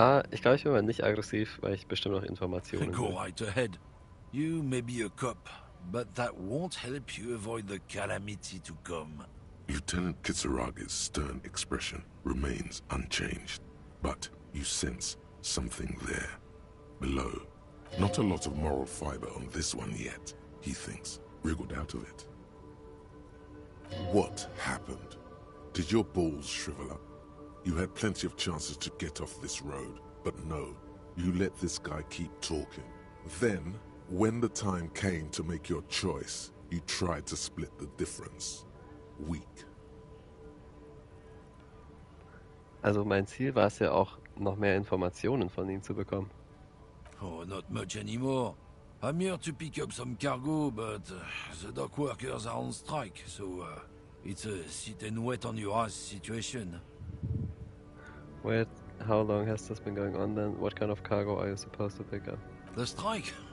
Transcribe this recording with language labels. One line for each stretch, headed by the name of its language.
German: ich glaube, ich bin mal nicht aggressiv, weil ich bestimmt noch Informationen
English: Go
German: will.
English: right ahead. You may be a cop, but that won't help you avoid the calamity to come. Lieutenant Kisaragi's stern expression remains unchanged, but You sense something there, below. Not a lot of moral fiber on this one yet, he thinks, wriggled out of it. What happened? Did your balls shrivel up? You had plenty of chances to get off this road, but no, you let this guy keep talking. Then, when the time came to make your choice, you tried to split the difference. Weak.
German: Also mein Ziel war es ja auch, noch mehr Informationen von ihm zu bekommen.
English: Oh, not much anymore. I'm here to pick up some cargo, but the dock workers are on strike, so it's a sit and wait on your ass situation. Wait, how long has this been going on then? What kind of cargo are you supposed to pick up? The strike?